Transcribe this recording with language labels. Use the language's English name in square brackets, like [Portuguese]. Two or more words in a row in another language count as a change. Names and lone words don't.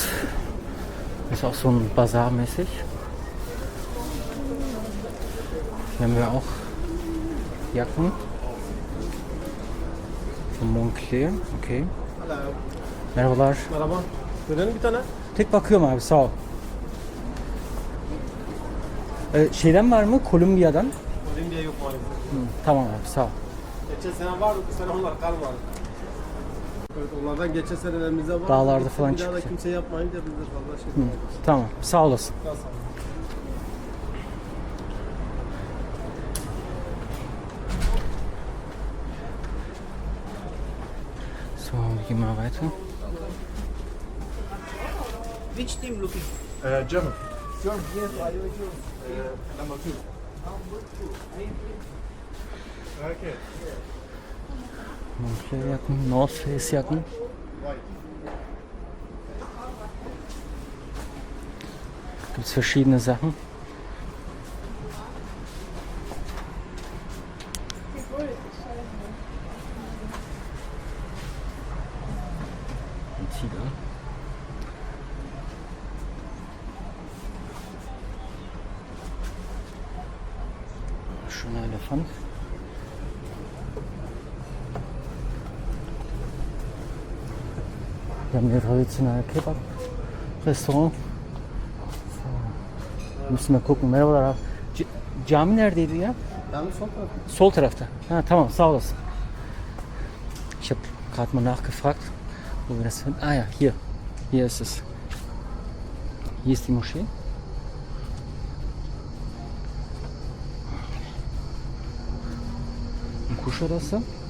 [German] Das ist auch so ein Bazar mäßig. Hier haben wir auch Jacken. [Turkish] Moncler, okey. Merhabalar. Merhaba. Görelim bir tane. Tek bakıyorum abi, sağ ol. Şeyden var mı? Kolombiya'dan. Kolombiya yok maalesef. Tamam abi, sağ ol. Geçen sene vardı, bu sene onlar kalmadı. Evet, onlardan geçen senelerimizde var. Dağlarda falan Bir daha da çıktı. kimse yapmayınca biz de fazla şey yapmadık. Tamam, sağ olasın. Daha sağ olun. [German] So, wir gehen mal weiter. [English] Which team looking? German. John, yes, are you Number 2. Okay. [German] Moncler Jacken, North Face Jacken. White. Gibt es verschiedene Sachen. Ein Tiger. Schöner Elefant. Wir haben hier traditionelle Kebab-Restaurant. So. Müssen wir gucken. [Turkish] Merhabalar abi. Cami neredeydi ya? Yani son tarafı. Sol tarafta. Ha, tamam, sağ olasın. [German] Ich habe gerade mal nachgefragt, wo wir das finden. Ah ja, hier. Hier ist es. Hier ist die Moschee. In Kuşadası.